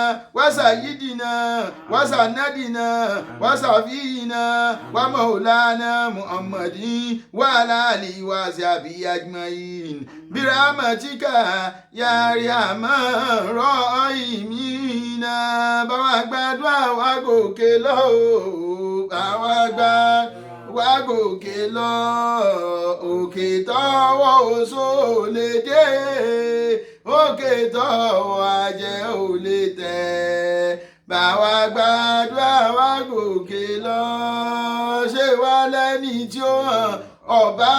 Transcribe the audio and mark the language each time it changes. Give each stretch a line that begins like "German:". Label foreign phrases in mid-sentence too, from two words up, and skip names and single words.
Arabic: وسيدنا وسندنا وصفينا ومولانا محمد وعلى آله وصحبه أجمعين برحمتك يا أرحم الراحمين
Yoruba: báwa gbàdúrà wa gòkè lọ báwa gbàdúrà wa gòkè lọ òkè tọ́wọ́ oṣó lè dé òkè tọ́wọ́ ajẹ́ ò lè tẹ̀ báwa gbàdúrà wa gòkè lọ ṣé wá lẹ́ni tí ó hàn ọba